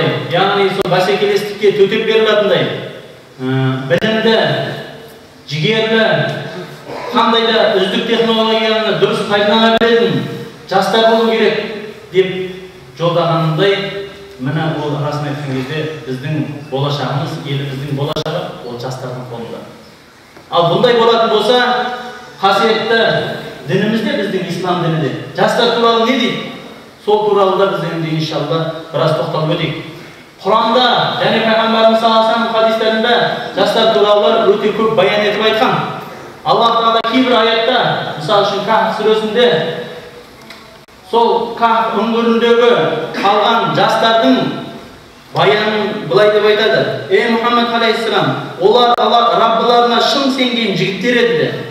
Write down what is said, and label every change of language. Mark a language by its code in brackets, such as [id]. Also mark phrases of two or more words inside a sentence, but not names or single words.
[kk] яғни сол бәсекелестікке төтеп берілетіндей, білімді, жігерлі, қандай да үздік технологияны дұрыс пайдалана білетін жастар болу керек деп жолдағанындай, міне ол расын айтқан кезде біздің болашағымыз, еліміздің болашағы ол жастардың қолында. Ал бұндай болатын болса, қасиетті Дінімізде, біздің ислам дінінде. Жастар туралы не дейді? Сол туралы да біз енді иншалла біраз тоқталып өтейік. Құранда және пайғамбарымыз [ar] صلى الله عليه وسلم [kk] хадистерінде жастар туралы өте көп баян етіп айтқан. Аллах Тағала кейбір аятта, мысалы үшін Кахф сүресінде сол Кахф үңгіріндегі қалған жастардың баянын былай деп айтады. Ей Мұхаммед алейхиссалам, олар Раббыларына шын сенген жігіттер еді.